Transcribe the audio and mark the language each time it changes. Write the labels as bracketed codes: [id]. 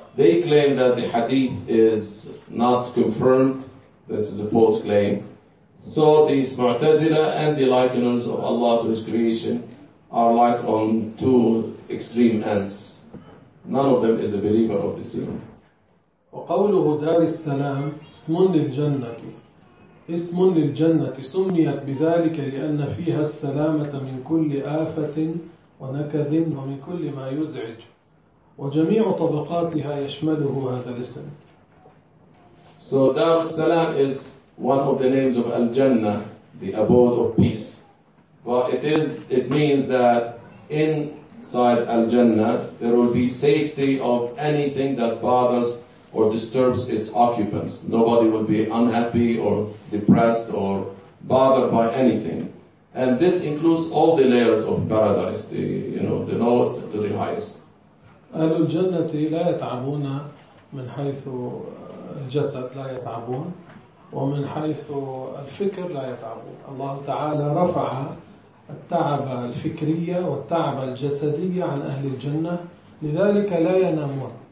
[en] They claim that the hadith is not confirmed. This is a false claim. So these Mu'tazila and the likeners of Allah to his creation are like on two extreme ends. None of them is a believer of the seeing. [ar] وقوله دار السلام اسم للجنة. اسم للجنة سميت بذلك لأن فيها السلامة من كل آفة ونكد ومن كل ما يزعج. وجميع طبقاتها يشمله هذا الاسم. [en] So Dar al-Salam is one of the names of al-Jannah, the abode of peace. But it means that inside al-Jannah there will be safety of anything that bothers or disturbs its occupants. Nobody will be unhappy or depressed or bothered by anything. And this includes all the layers of paradise, the lowest to the highest. [ar] أهل الجنة لا يتعبون من حيث الجسد لا يتعبون ومن حيث الفكر لا يتعبون. الله تعالى رفع التعب الفكرية والتعب الجسدية عن أهل الجنة لذلك لا ينامون.